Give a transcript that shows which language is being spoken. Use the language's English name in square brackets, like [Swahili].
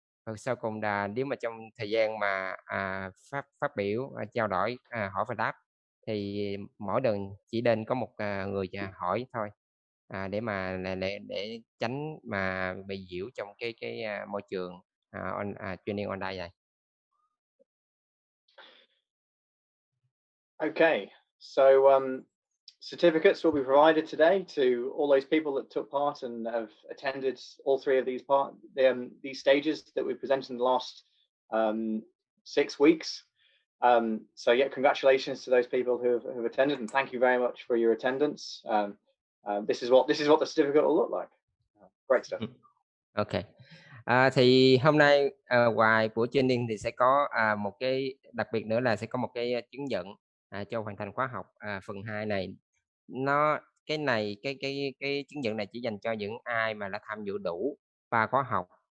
[Vietnamese] Và sau cùng là nếu mà trong thời gian mà phát biểu trao đổi hỏi và đáp, thì mỗi lần chỉ nên có một người hỏi thôi, để mà để tránh mà bị nhiễu trong cái môi trường training online này. [English] Okay, so certificates will be provided today to all those people that took part and have attended all three of these stages that we presented in the last 6 weeks. So yeah, congratulations to those people who have attended, and thank you very much for your attendance. This is what the certificate will look like. Great stuff. Okay. [Vietnamese] Thì hôm nay ngoài buổi training thì sẽ có một cái đặc biệt nữa là sẽ có một cái chứng nhận cho hoàn thành khóa học phần 2 này. Cái chứng nhận này chỉ dành cho những ai mà đã tham dự đủ 3 khóa học.